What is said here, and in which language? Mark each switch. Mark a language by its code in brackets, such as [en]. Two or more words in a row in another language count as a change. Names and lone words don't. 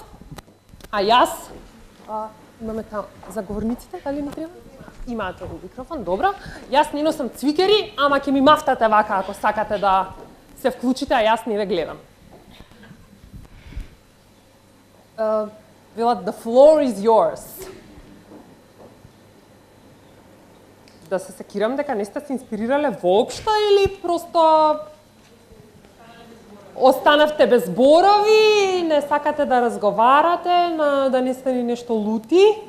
[mk] А јас, имаме заговорниците, дали ни треба? Имаате микрофон, добро. Јас не носам цвикери, ама ќе ми мафтате вака ако сакате да се вклучите, а јас не ве гледам. Велат, [en] the floor is yours. [mk] Да се секирам дека не сте се инспирирале воопшто или просто останавте без зборови, не сакате да разговарате, да не сте ни нешто лути?